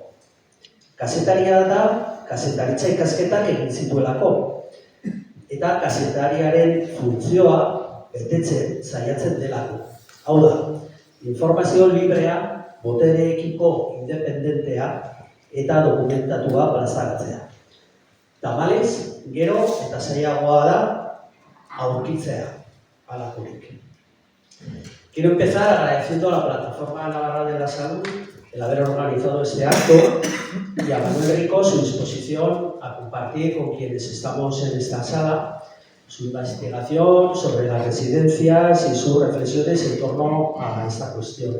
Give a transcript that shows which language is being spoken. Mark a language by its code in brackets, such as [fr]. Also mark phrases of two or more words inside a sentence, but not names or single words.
[eu] Kazetaria da, kazetaritza ikasketak egin zituelako, eta kazetariaren funtzioa betetzen saiatzen delako. Hau da, informazio librea, botereekiko independentea eta dokumentatua plazaratzea. Tamalez, gero eta zailagoa da aurkitzea halakorik. [es] Quiero empezar agradeciendo a la Plataforma Navarra de la Salud el haber organizado este acto y a Manuel Rico su disposición a compartir con quienes estamos en esta sala su investigación sobre las residencias y sus reflexiones en torno a esta cuestión.